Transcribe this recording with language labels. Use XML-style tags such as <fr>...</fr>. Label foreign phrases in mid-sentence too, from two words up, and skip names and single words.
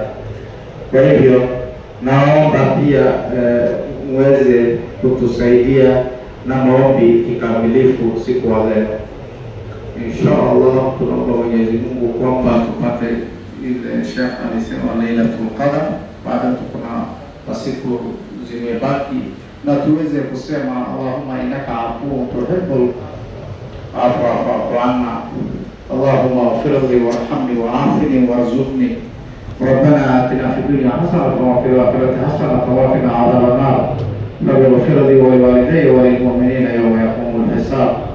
<sw>Kwa hivyo naomba pia muweze kutusaidia na maombi kikamilifu siku ya leo.</sw> <ar>Inshallah</ar> <sw>tunaomba Mwenyezi Mungu kwamba tupate ile Sheikh alisema Lailatul Qadr, baada kuna siku zimebaki na tuweze kusema</sw> <ar>اللهم إنك عفو تحب العفو فاعف عنا, اللهم اغفر لي وارحمني وعافني وارزقني, ربنا آتنا في الدنيا حسنة وفي الآخرة حسنة وقنا عذاب النار، رب اغفر لي ولوالدي وللمؤمنين يوم يقوم الحساب.</ar>